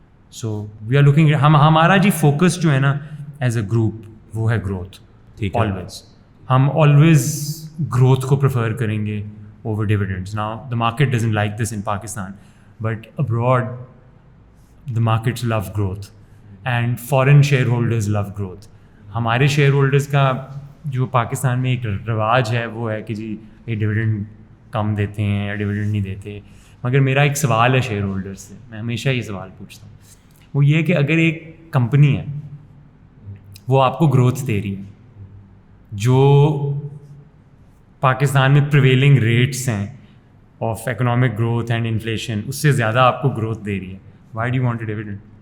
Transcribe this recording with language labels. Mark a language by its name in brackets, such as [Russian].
[English] so we are looking, [Urdu] ہمارا جی focus جو ہے نا [English] as a group [Urdu] وہ ہے گروتھ. آلویز ہم آلویز گروتھ کو پریفر کریں گے [English] over dividends. Now the market doesn't like this in Pakistan, but abroad the markets love growth and foreign shareholders love growth. [Urdu] ہمارے شیئر ہولڈرز کا جو پاکستان میں ایک رواج ہے وہ ہے کہ جی یہ ڈویڈنڈ کم دیتے ہیں یا ڈویڈنڈ نہیں دیتے. مگر میرا ایک سوال ہے شیئر ہولڈر سے, میں ہمیشہ یہ سوال پوچھتا ہوں, وہ یہ کہ اگر ایک کمپنی ہے وہ آپ کو گروتھ دے رہی ہے جو پاکستان میں پریویلنگ ریٹس ہیں [English] of economic growth and inflation, [Urdu] اس سے زیادہ آپ کو گروتھ دے رہی ہے, [English] Why do you want a dividend?